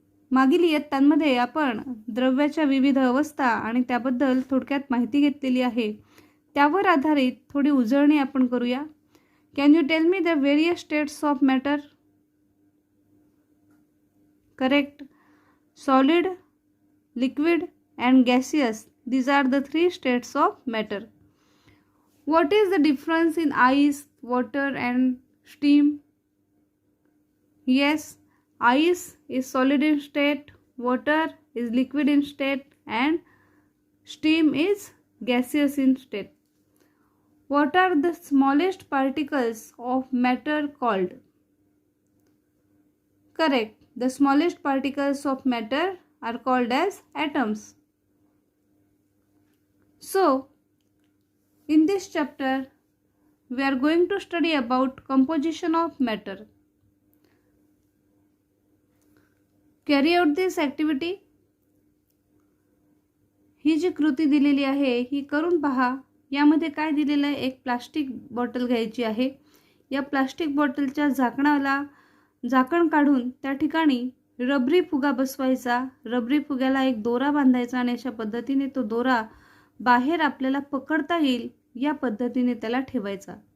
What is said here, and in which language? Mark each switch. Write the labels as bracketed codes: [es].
[mr] मागील इयत्तांमध्ये आपण द्रव्याच्या विविध अवस्था आणि त्याबद्दल थोडक्यात माहिती घेतलेली आहे. त्यावर आधारित थोडी उजळणी आपण करूया. [en] Can you tell me the various states of matter? Correct. Solid, liquid and gaseous. These are the three states of matter. What is the difference in ice, water and steam? Yes, ice is solid in state, water is liquid in state and steam is gaseous in state. What are the smallest particles of matter called? Correct. The smallest particles of matter are called as atoms. So, in this chapter, we are going to study about composition of matter. Carry out this activity. [mr] ही जी कृती दिलेली आहे ही करून पहा. यामध्ये काय दिलेलं आहे? एक प्लास्टिक बॉटल घ्यायची आहे. या प्लास्टिक बॉटलच्या झाकण काढून त्या ठिकाणी रबरी फुगा बसवायचा. रबरी फुग्याला एक दोरा बांधायचा आणि अशा पद्धतीने तो दोरा बाहेर आपल्याला पकडता येईल या पद्धतीने त्याला ठेवायचा.